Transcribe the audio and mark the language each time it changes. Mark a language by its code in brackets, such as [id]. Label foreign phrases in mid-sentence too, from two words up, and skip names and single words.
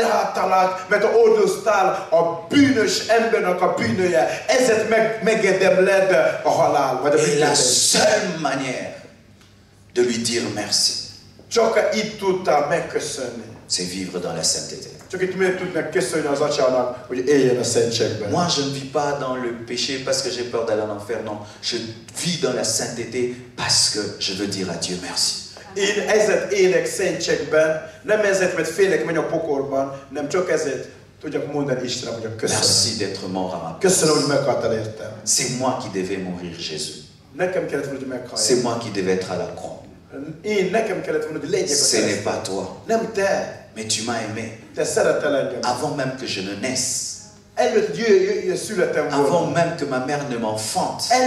[fr] Et la seule manière de lui dire merci, c'est vivre dans la sainteté. Moi, je ne vis pas dans le péché parce que j'ai peur d'aller en enfer. Non, je vis dans la sainteté parce que je veux dire à Dieu merci. [hu] Én ezért élek szentségben, nem ezért, mert félek menni a pokolban, nem csak ezért. [fr] Merci d'être mort à ma place. C'est moi qui devais mourir, Jésus. C'est moi qui devais être à la croix. Ce n'est pas toi. Mais tu m'as aimé. Avant même que je ne naisse. Avant même que ma mère ne m'enfante.